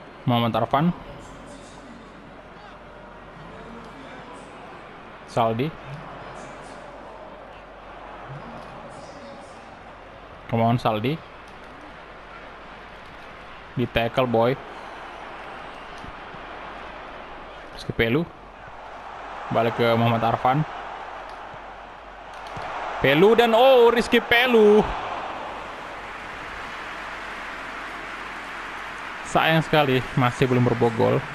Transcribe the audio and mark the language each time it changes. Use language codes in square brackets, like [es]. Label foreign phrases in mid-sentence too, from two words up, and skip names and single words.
[id] Muhammad Arfan. Saldi. [en] Come on, Saldi. [id] Di [en] tackle boy. [id] Rizky Pelu. Balik ke Muhammad Arfan. Pelu dan Rizky Pelu. Sayang sekali masih belum berbogol.